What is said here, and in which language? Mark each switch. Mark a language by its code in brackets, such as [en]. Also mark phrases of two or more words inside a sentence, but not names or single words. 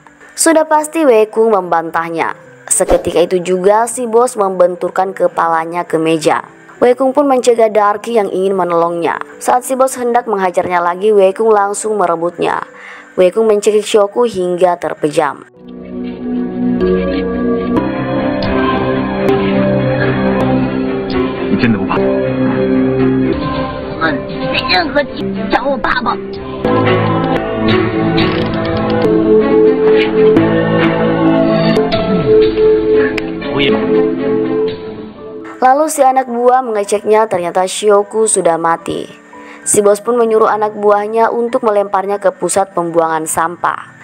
[id] Sudah pasti Wei Kung membantahnya. Seketika itu juga si bos membenturkan kepalanya ke meja. Wei Kung pun mencegah Darky yang ingin menolongnya. Saat si bos hendak menghajarnya lagi, Wei Kung langsung merebutnya. Wei Kung mencekik Shoku hingga terpejam. [zh] 你真的不怕？我没任何机会找我爸爸。 [id] Lalu si anak buah mengeceknya, ternyata Shoku sudah mati. Si bos pun menyuruh anak buahnya untuk melemparnya ke pusat pembuangan sampah.